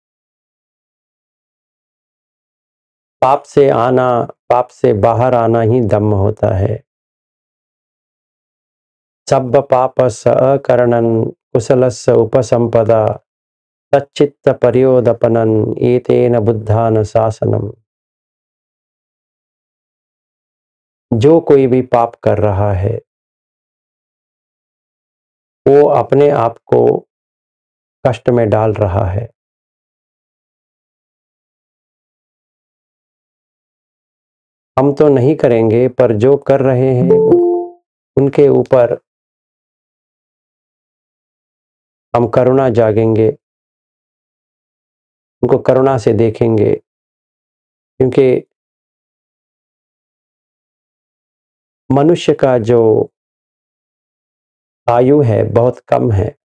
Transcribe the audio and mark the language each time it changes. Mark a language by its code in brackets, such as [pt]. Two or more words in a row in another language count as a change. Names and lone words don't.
[hi] पाप से आना, पाप से बाहर आना ही धम्म होता है। [pi] सब्ब पापस्य अकरणं कुशलस्य उपसंपदा तच्चित्त पर्योदपनं एतेन बुद्धान शासनम। [hi] जो कोई भी पाप कर रहा है, वो अपने आप को कष्ट में डाल रहा है। हम तो नहीं करेंगे, पर जो कर रहे हैं उनके ऊपर हम करुणा जागेंगे, उनको करुणा से देखेंगे, क्योंकि मनुष्य का जो आयु है बहुत कम है।